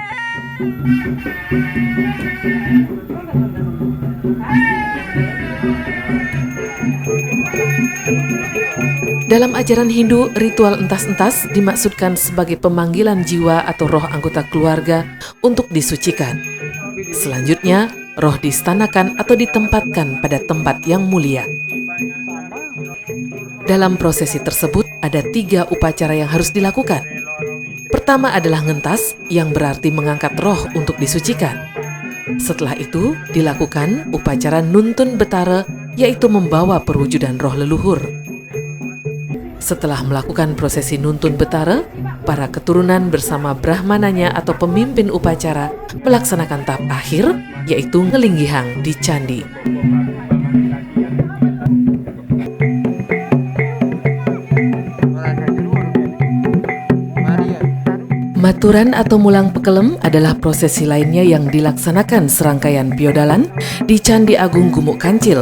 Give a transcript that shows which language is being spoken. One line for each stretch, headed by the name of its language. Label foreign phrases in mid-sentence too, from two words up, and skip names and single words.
Indonesian: Dalam ajaran Hindu, ritual entas-entas dimaksudkan sebagai pemanggilan jiwa atau roh anggota keluarga untuk disucikan. Selanjutnya, roh distanakan atau ditempatkan pada tempat yang mulia. Dalam prosesi tersebut ada 3 upacara yang harus dilakukan. Pertama adalah ngentas, yang berarti mengangkat roh untuk disucikan. Setelah itu dilakukan upacara nuntun betara, yaitu membawa perwujudan roh leluhur. Setelah melakukan prosesi nuntun betara, para keturunan bersama brahmananya atau pemimpin upacara melaksanakan tahap akhir, yaitu ngelinggihang di candi. Maturan atau mulang pekelem adalah prosesi lainnya yang dilaksanakan serangkaian piodalan di Candi Agung Gumuk Kancil.